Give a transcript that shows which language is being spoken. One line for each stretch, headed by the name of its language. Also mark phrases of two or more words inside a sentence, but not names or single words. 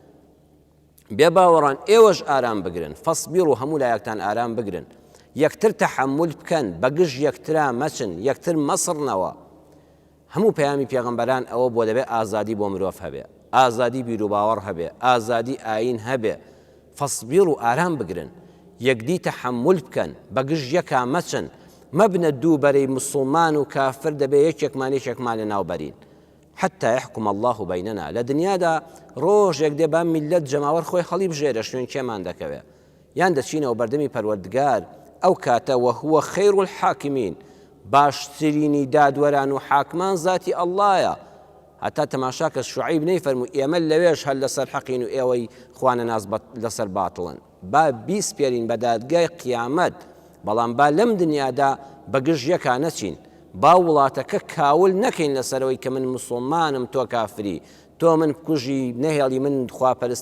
Central Kurdish: بێ باوەڕان ئێوەش ئارام بگرن فەصبیر و هەموو لایەکتان ئارام بگرن یەکتر تەحەمل بکەن بەگژ یەکترا مەچن یەکتر مەسڕنەوە هەموو پەیامی پێغەمبەران ئەوە بۆ دەبێت ئازادی بۆ مرۆڤ هەبێ ئازادی بیر و باوەڕ هەبێ ئازادی ئاین هەبێ فەصبیر و ئارام بگرن یەکدی تەحەمل بکەن بەگژ یەکا مەچن مەبنە دووبەرەی مسڵمان و کافر دەبێ یەکێکمان لە ناوبەرین
Arabic: حتى يحكم الله بيننا
Central Kurdish: لدنيادا ڕۆژێک دێ با میلەت جەماوەر خۆی هەڵی بژێرە شوێن کێمان دەکەوێ یان دەچینەوە بەردەمی پەروەردگار ئەو کاتە
Arabic: وهو خير الحاكمين
Central Kurdish: باشترینی دادوەران و حاکمان ذاتی ئەڵڵایە هەتا تەماشاکە شوعەیب نەیفەرموو ئێمە لەوێش هەر لەسەر حەقین و ئێوەی خوانە ناز لەسەر باتڵن با بیسپێرین بە دادگای قیامەت بەڵام با لەم دنیادا بەگژ یەکا نەچین با وڵاتەکە کاول نەکەین لەسەرەوەی کە من مسڵمانم تۆ کافری تۆ من کوژی نەهێڵی من خواپەرستی